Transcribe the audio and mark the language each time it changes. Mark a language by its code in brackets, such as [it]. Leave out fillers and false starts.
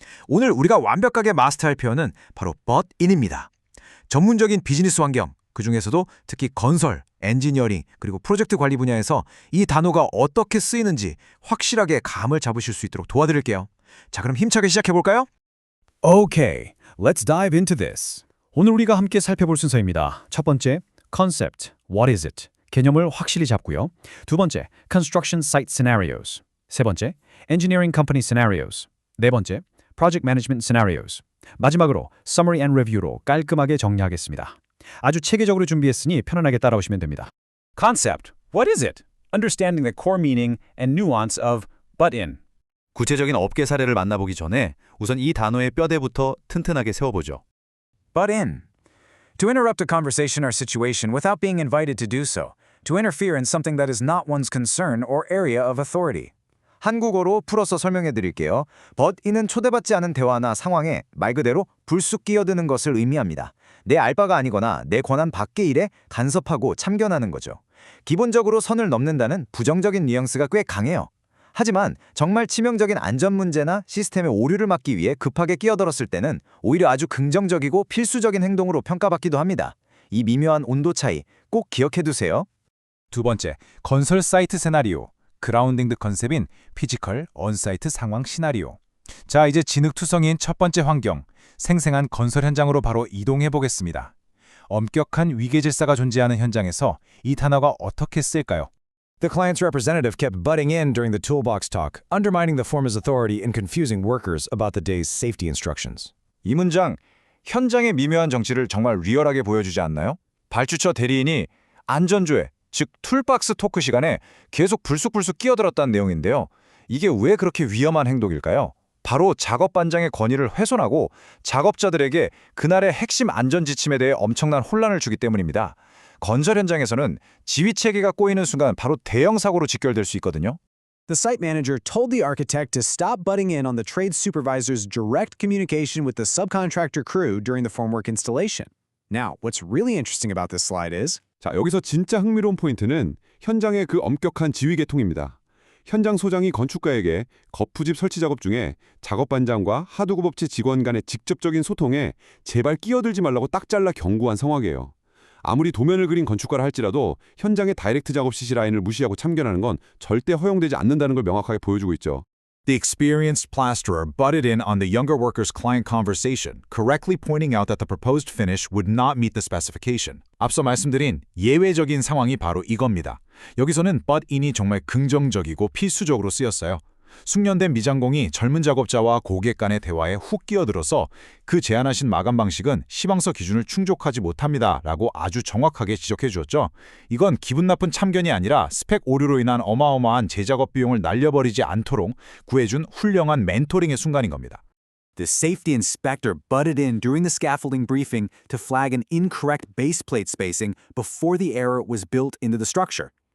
[ko] 오늘 우리가 완벽하게 마스터할 표현은 바로 but in입니다. 전문적인 비즈니스 환경, 그중에서도 특히 건설, 엔지니어링, 그리고 프로젝트 관리 분야에서 이 단어가 어떻게 쓰이는지 확실하게 감을 잡으실 수 있도록 도와드릴게요. 자, 그럼 힘차게 시작해 볼까요? [en] Okay, let's dive into this. [ko] 오늘 우리가 함께 살펴볼 순서입니다. 첫 번째, [en] concept, what is it? [ko] 개념을 확실히 잡고요. 두 번째, [en] construction site scenarios. [ko] 세 번째, [en] engineering company scenarios. [ko] 네 번째, [en] project management scenarios. [ko] 마지막으로 [en] summary and review로 [ko] 깔끔하게 정리하겠습니다. 아주 체계적으로 준비했으니 편안하게 따라오시면 됩니다. [en] Concept, what is it? Understanding the core meaning and nuance of but in. [ko] 구체적인 업계 사례를 만나보기 전에 우선 이 단어의 뼈대부터 튼튼하게 세워보죠. [en] Butt in. To interrupt a conversation or situation without being invited to do so. To interfere in something that is not one's concern or area of authority. [ko] 한국어로 풀어서 설명해 드릴게요. but in은 초대받지 않은 대화나 상황에 말 그대로 불쑥 끼어드는 것을 의미합니다. 내 알바가 아니거나 내 권한 밖의 일에 간섭하고 참견하는 거죠. 기본적으로 선을 넘는다는 부정적인 뉘앙스가 꽤 강해요. 하지만 정말 치명적인 안전 문제나 시스템의 오류를 막기 위해 급하게 끼어들었을 때는 오히려 아주 긍정적이고 필수적인 행동으로 평가받기도 합니다. 이 미묘한 온도 차이 꼭 기억해 두세요. 두 번째, 건설 사이트 시나리오, [en] 그라운딩드 컨셉인 피지컬 언사이트 [ko] 상황 시나리오. 자, 이제 진흙투성이인 첫 번째 환경, 생생한 건설 현장으로 바로 이동해 보겠습니다. 엄격한 위계 질서가 존재하는 현장에서 이 단어가 어떻게 쓸까요? [en] The client's representative kept butting in during the toolbox talk, undermining the former's authority and confusing workers about the day's safety instructions. [ko] 이 문장, 현장의 미묘한 정치를 정말 리얼하게 보여주지 않나요? 발주처 대리인이 안전조회, 즉 툴박스 토크 시간에 계속 불쑥불쑥 끼어들었다는 내용인데요. 이게 왜 그렇게 위험한 행동일까요? 바로 작업반장의 권위를 훼손하고 작업자들에게 그날의 핵심 안전 지침에 대해 엄청난 혼란을 주기 때문입니다. 건설 현장에서는 지휘체계가 꼬이는 순간 바로 대형 사고로 직결될 수 있거든요. [en] The site manager told the architect to stop butting in on the trade supervisor's direct communication with the subcontractor crew during the formwork installation. Now, what's really interesting about this slide is [ko] 자, 여기서 진짜 흥미로운 포인트는 현장의 그 엄격한 지휘 계통입니다. 현장 소장이 건축가에게 거푸집 설치 작업 중에 작업반장과 하두구법체 직원 간의 직접적인 소통에 제발 끼어들지 말라고 딱 잘라 경고한 상황이에요. 아무리 도면을 그린 건축가라 할지라도 현장의 다이렉트 작업 CC 라인을 무시하고 참견하는 건 절대 허용되지 않는다는 걸 명확하게 보여주고 있죠. [en] The experienced plasterer butted in on the younger worker's client conversation, correctly pointing out that the proposed finish would not meet the specification. [ko] 앞서 말씀드린 예외적인 상황이 바로 이겁니다. 여기서는 but in이 정말 긍정적이고 필수적으로 쓰였어요. 숙련된 미장공이 젊은 작업자와 고객 간의 대화에 훅 끼어들어서 그 제안하신 마감 방식은 시방서 기준을 충족하지 못합니다 라고 아주 정확하게 지적해 주었죠. 이건 기분 나쁜 참견이 아니라 스펙 오류로 인한 어마어마한 재작업 비용을 날려버리지 않도록 구해준 훌륭한 멘토링의 순간인 겁니다. [en] the safety inspector butted in during the scaffolding briefing to flag an incorrect base plate spacing before the error was built into the structure.